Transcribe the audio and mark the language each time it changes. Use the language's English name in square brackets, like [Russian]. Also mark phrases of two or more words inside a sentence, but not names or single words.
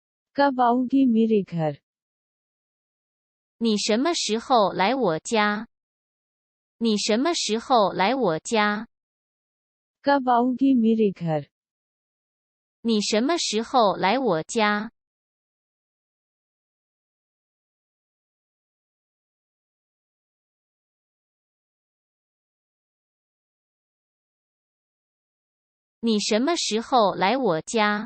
[Hindi] कब आओगी मेरे घर? [Chinese] 你什么时候来我家？你什么时候来我家？ [Hindi] कब आओगी मेरे घर? [Chinese] 你什么时候来我家？你什么时候来我家？